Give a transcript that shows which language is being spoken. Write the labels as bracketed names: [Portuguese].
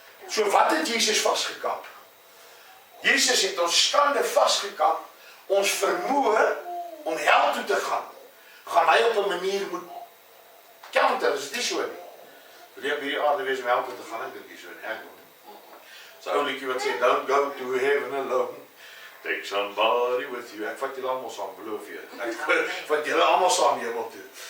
[Afrikaans] So wat het Jesus vasgekap? Jesus het ons skande vasgekap, ons vermoë om hel toe te gaan hy op 'n manier moet counter, is dit so nie? Wil jy op hierdie aarde wees om hel toe te gaan, ek dink nie so nie, ek wil nie. So ou liedjie wat sê, [English] don't go to heaven alone, take somebody with you. [Afrikaans] Ek vat julle almal saam, beloof jy. Ek vat julle almal saam hemel toe.